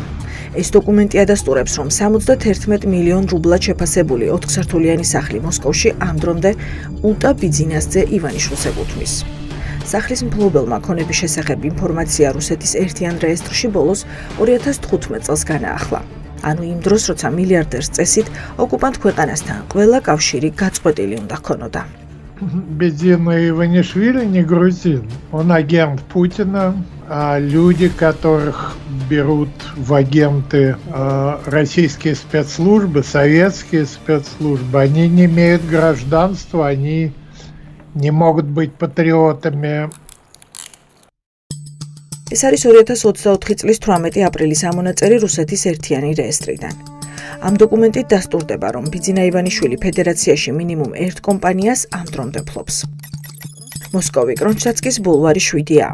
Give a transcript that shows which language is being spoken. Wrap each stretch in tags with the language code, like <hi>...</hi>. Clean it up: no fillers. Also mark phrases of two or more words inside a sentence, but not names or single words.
<ka>ეს დოკუმენტი ადასტურებს, რომ 71 მილიონ რუბლად შეფასებული 4 სართულიანი სახლი მოსკოვში ამ დრომდე უტა ბიძინასძე ივანიშვილს ეკუთვნის. სახლის მფლობელმა ქონების შესახებ ინფორმაცია რუსეთის ერთიან რეესტრში ბოლოს 2015 წელს განაახლა. ანუ იმ დროს, როცა მილიარდერს წესით ოკუპანტ ქვეყანასთან ყველა კავშირი გაწყვეტილი უნდა ჰქონოდა.</ka> <ru>Бедина Иванишвили не грузин. Он агент Путина. А люди, которых берут в агенты российские спецслужбы, советские спецслужбы, они не имеют гражданства, они не могут быть патриотами.</ru> <ka>ეს არის 2024 წლის 18 აპრილის ამონაწერი რუსეთის ერთიანი რეესტრიდან. ამ დოკუმენტით დასტურდება, რომ ბიძინა ივანიშვილი ფედერაციაში მინიმუმ ერთ კომპანიას ამ დრომდე ფლობს. მოსკოვი კრონჩცკის ბულვარი 7-ია.</ka>